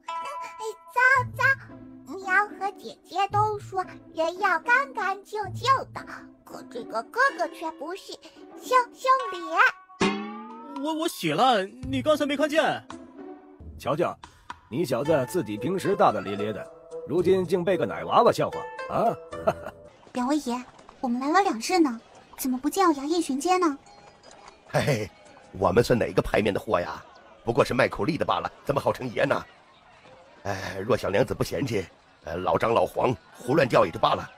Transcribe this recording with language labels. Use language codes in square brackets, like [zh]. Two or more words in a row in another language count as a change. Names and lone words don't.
[zh] 糟，娘和姐姐都說人要乾乾淨淨的，可這個哥哥卻不是，羞臉。我洗了，你剛才沒看見？瞧瞧，你小子自己平時大大咧咧的，如今竟被個奶娃娃笑話啊！兩位爺，我們來了兩日呢，怎麼不見有衙役巡街呢？嘿嘿，我們算哪個牌面的貨呀？不過是賣苦力的罷了，怎麼好稱爺呢？若小娘子不嫌棄，老張老黃胡亂叫也就罷了。